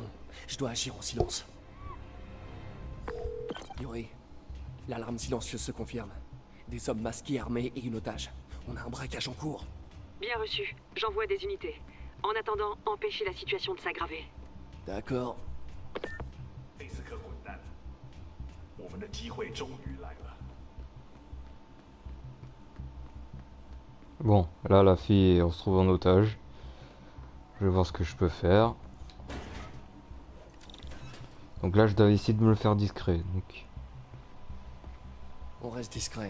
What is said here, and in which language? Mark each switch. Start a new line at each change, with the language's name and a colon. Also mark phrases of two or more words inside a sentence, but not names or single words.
French: Je dois agir en silence. Yuri, l'alarme silencieuse se confirme. Des hommes masqués, armés et une otage. On a un braquage en cours. Bien reçu. J'envoie des unités. En attendant, empêchez la situation de s'aggraver. D'accord.
Chinese: 贝斯克混蛋，我们的机会终于来了。
French: Bon, là la fille on se trouve en otage. Je vais voir ce que je peux faire. Donc là je dois essayer de me le faire discret. Donc On reste discret.